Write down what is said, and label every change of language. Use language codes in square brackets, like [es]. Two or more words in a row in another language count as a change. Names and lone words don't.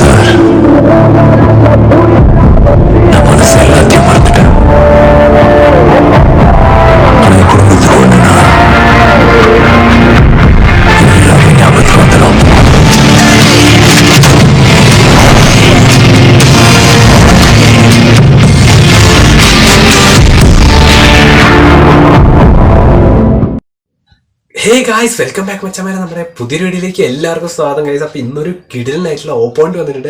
[ta] நான் மனசு எல்லாத்தையும் மறந்துட்டேன். ஆனா என் குடும்பத்துக்கு ஒண்ணுனா எல்லாமே ஞாபகத்துக்கு வந்துடும். [ml] ഹേ ഗായ്സ്, വെൽക്കം ബാക്ക് മച്ചാമാരെ. നമ്മുടെ പുതിയ വീഡിയോയിലേക്ക് എല്ലാവർക്കും സ്വാഗതം ഗൈസ്. അപ്പോൾ ഇന്നൊരു കിടിലനായിട്ടുള്ള ഓപ്പോയിന്റ് വന്നിട്ടുണ്ട്.